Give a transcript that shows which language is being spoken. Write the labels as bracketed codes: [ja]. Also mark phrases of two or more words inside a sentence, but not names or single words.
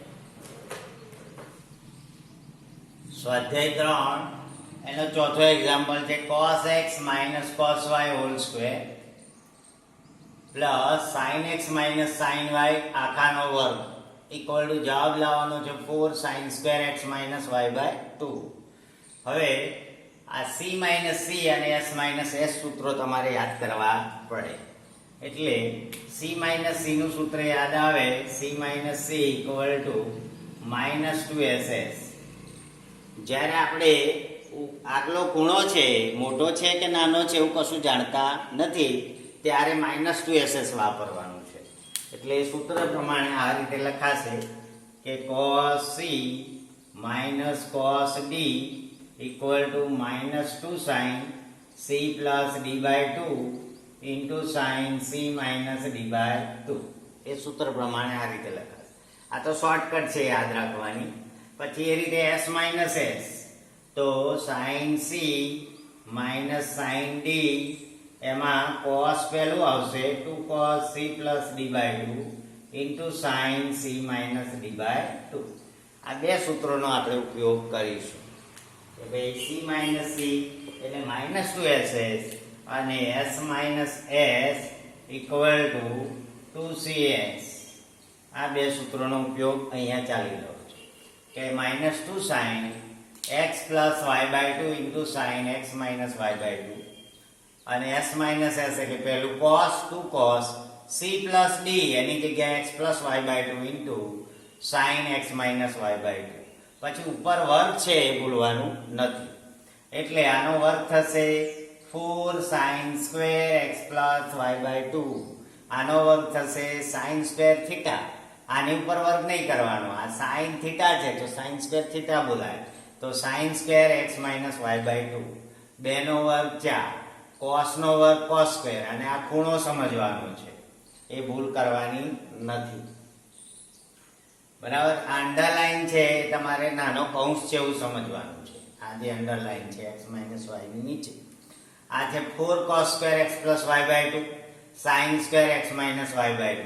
[gu] સ્વાધ્યાય 3 એનો ચોથો એક્ઝામ્પલ છે [en] cos x minus cos y whole square plus sin x minus sin y [gu] આખાનો વર્ગ [en] equal to [gu] જવાબ લાવવાનો છે [en] 4 sin square x minus y by 2. [gu] હવે આ [en] c minus c [gu] અને [en] s minus s [gu] સૂત્રો તમારે યાદ કરવા પડે. એટલે [en] c minus c [gu] નું સૂત્ર યાદ આવે. [en] c minus c equal to -2ss. [gu] જ્યારે આપણે આગલો ખૂણો છે મોટો છે કે નાનો છે એવું કશું જાણતા નથી ત્યારે -2ss વાપરવાનું છે. એટલે સૂત્ર પ્રમાણે આ રીતે લખાશે કે [en] cos c minus cos d ઇક્વલ ટુ -2 sin c plus d by 2 [gu] into sin c minus d by 2. એ સૂત્ર પ્રમાણે આ રીતે લખાશે. આ તો શોર્ટકટ છે યાદ રાખવાની. પછી એ રીતે [en] s minus s [gu] તો [en] sin c minus sin d [gu] એમાં cos પહેલું આવશે [en] 2 cos c plus d by 2 [gu] into sin c minus d by 2. આ બે સૂત્રોનો આપણે ઉપયોગ કરીશું. કે ભાઈ [en] c minus c [gu] એટલે -2ss અને [en] s minus s equal to 2cs. [gu] આ બે સૂત્રોનો ઉપયોગ અહીંયા ચાલી રહ્યો છે કે [en] -2 sin x plus y by 2 [gu] into sin x minus y by 2 અને [en] s minus s [gu] એટલે પહેલું cos [en] 2 cos c plus d [gu] એની જગ્યાએ [en] x plus y by 2 [gu] into sin x minus y by 2. પછી ઉપર વર્ગ છે એ ભૂલવાનું નથી. એટલે આનો વર્ગ થશે [en] 4 sin square x plus y by 2. [gu] આનો વર્ગ થશે [en] sin square theta. [gu] આની ઉપર વર્ગ નહીં કરવાનો. આ [en] sin theta [gu] છે તો [en] sin square theta [gu] બોલાય. તો [en] sin square x minus y by 2 2 [gu] નો વર્ગ 4, cos નો વર્ગ [en] cos square, [gu] અને આ ખૂણો સમજવાનો છે, એ ભૂલ કરવાની નથી. બરાબર. અંડરલાઈન છે એ તમારે નાનો કૌંસ છે એવું સમજવાનું છે. આ જે અંડરલાઈન છે x - y ની નીચે, આ છે [en] 4 cos square x + y/2 sin square x - y/2.